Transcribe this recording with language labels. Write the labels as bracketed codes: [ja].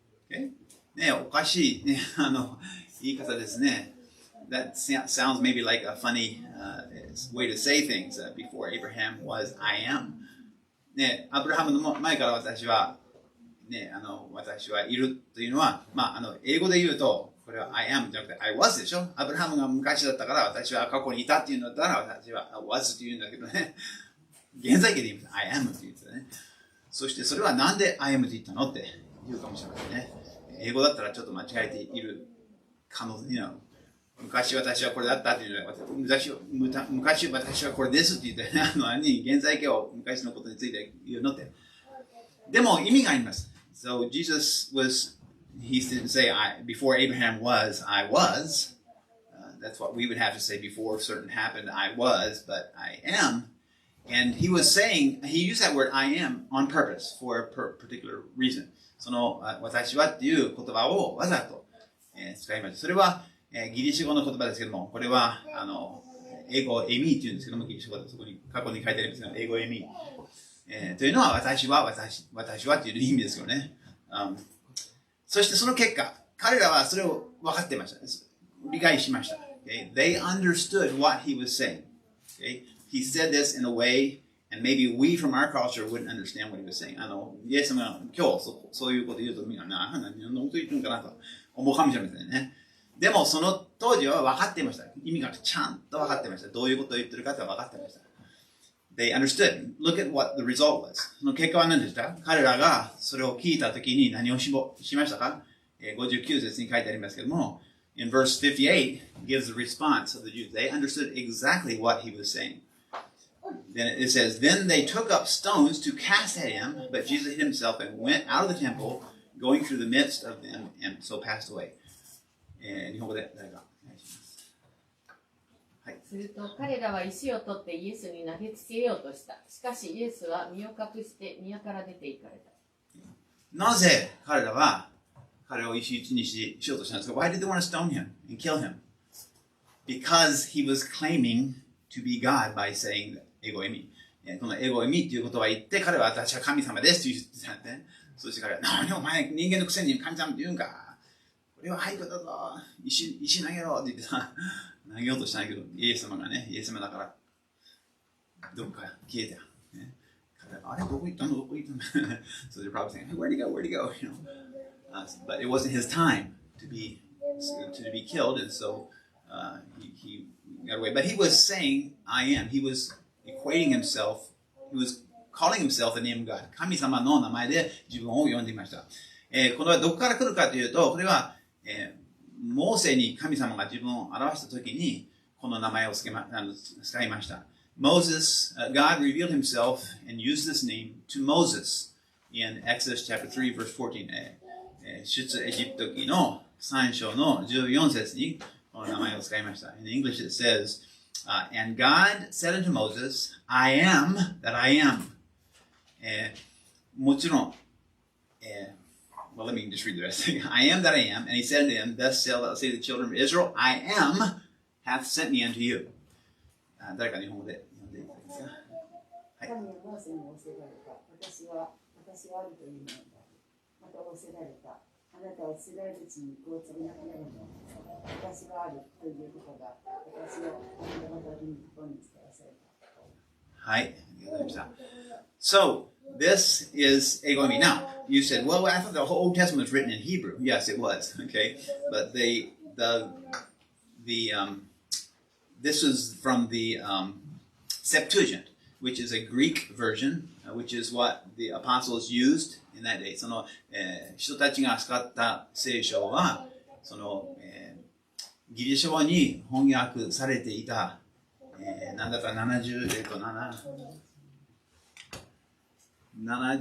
[ja] ね、おかしい、ね、言い方ですね。 [en] That sounds maybe like a funny way to say things. Before Abraham was, I am. [ja] ね、アブラハムの前から私は、ね、私はいるというのは、英語で言うと、これは I am じゃなくて I was でしょ。アブラハムが昔だったから私は過去にいたっていうんだったら私は was って言うんだけどね。現在形で言うと I am って言ってたね。そしてそれはなんで I am って言ったのって言うかもしれませんね。英語だったらちょっと間違えている可能性、昔私はこれだったっていうのは、昔私はこれですって言って、現在形を昔のことについて言うのって。でも意味があります。 [en] So Jesus was, he didn't say, before Abraham was, I was. that's what we would have to say before certain happened. I was, but I am. And he was saying, he used that word I am on purpose for a particular reason. [ja] その私はっていう言葉をわざと、使いました。それは、ギリシャ語の言葉ですけども、これは英語エミーっていうんですけども、ギリシャ語でそこに過去に書いてありますけど、英語エミー、というのは私はっていう意味ですよね。そしてその結果、彼らはそれを分かっていました。理解しました。 [en] Okay? They understood what he was saying. Okay? He said this in a way, and maybe we from our culture wouldn't understand what he was saying. [ja] イエス様が今日そういうこと言うとみんな何のこと言ってるんかなと思うかもしれませんね。でもその当時は分かっていました。意味がちゃんと分かっていました。どういうことを言ってるかって分かっていました。 [en] They understood. Look at what the result was. [ja] その結果は何でした？彼らがそれを聞いたときに何をしましたか？59節に書いてありますけども、 [en] in verse 58 gives the response of the Jews. They understood exactly what he was saying. Then it says, Then they took up stones to cast at him, but Jesus hid himself and went out of the temple, going through the midst of them, and so passed away. [ja] 日本語で誰かお願いします。はい。すると彼らは石を取ってイエスに投げつけようとした。しかしイエスは身を隠して宮から出て行かれた。なぜ彼らは彼を石打ちにしようとしたんですか？ [en] Why did they want to stone him and kill him? Because he was claiming to be God by saying [ja] エゴエミ。このエゴエミっていう言葉を言って、彼は私は神様ですと言ってたんで、ね、そして彼は、何お前人間のくせに神様って言うんか。これは廃墟だぞ。石投げろって言ってさ、投げようとしたんだけど、イエス様がね、イエス様だから、どっか消えた。ね、彼は、あれどこ行ったの [en] So they're probably saying, hey, where'd he go? Where'd he go? You know? But it wasn't his time to be killed, and so he got away. But he was saying, I am. He was equating himself, he was calling himself the name of God. [ja] 神様の名前で自分を呼んでいました。これはどこから来るかというと、これは、モーセに神様が自分を表したときに、この名前を使いました。 [en] Moses, God revealed himself and used this name to Moses in Exodus chapter 3 verse 14. [ja] 出エジプト記の3章の14節にこの名前を使いました。 [en] In English it says,And God said unto Moses, I am that I am. [ja] もちろん、 [en] well, let me just read the rest. I am that I am. And he said unto him, Thus shalt thou say to the children of Israel, I am hath sent me unto you. [ja] 誰か日本語で読んでいただけますか？はい。神はモーセに仰せられた。私はあるというのだ。また仰せられた。あなたはイスラエル地にこう告げなければならない。私はあるということが私のあなた方にここに伝えされた。はい。ありがとうございました。 [en] So, this is Egoimi. Now, you said, well, I thought the whole Old Testament was written in Hebrew. Yes, it was. Okay. But this is from the Septuagint, which is a Greek version, which is what the apostles used in that day. [ja] その、人たちが使った聖書は、その、ギリシャ語に翻訳されていた、なんだか70人訳ってのは